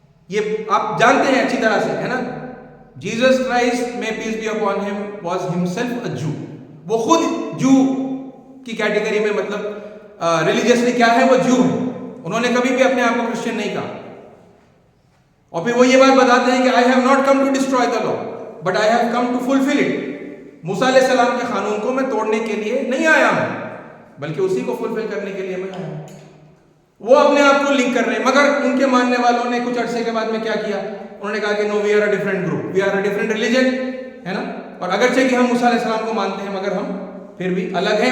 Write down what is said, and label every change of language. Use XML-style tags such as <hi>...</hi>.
<ur>یہ آپ جانتے ہیں اچھی طرح سے ہے نا، جیزس کرائسٹ</ur> <en>May peace be upon him was himself a Jew.</en> <ur>وہ خود جو کی کیٹیگری میں، مطلب ریلیجیسلی کیا ہے، وہ جو ہے. انہوں نے کبھی بھی اپنے آپ کو کرسچن نہیں کہا. اور پھر وہ یہ بات بتاتے ہیں کہ</ur> <en>I have not come to destroy the law but I have come to fulfill it.</en> <ur>موسیٰ علیہ السلام کے قانون کو میں توڑنے کے لیے نہیں آیا ہوں، بلکہ اسی کو فلفل کرنے کے لیے میں آیا ہوں. وہ اپنے آپ کو لنک کر رہے ہیں، مگر ان کے ماننے والوں نے کچھ عرصے کے بعد میں کیا کیا؟ انہوں نے کہا کہ</ur> <en>no, we are a different group, we are a different religion</en> <ur>ہے نا. اور اگرچہ کہ ہم موسیٰ علیہ السلام کو مانتے ہیں مگر ہم پھر بھی الگ ہیں.</ur>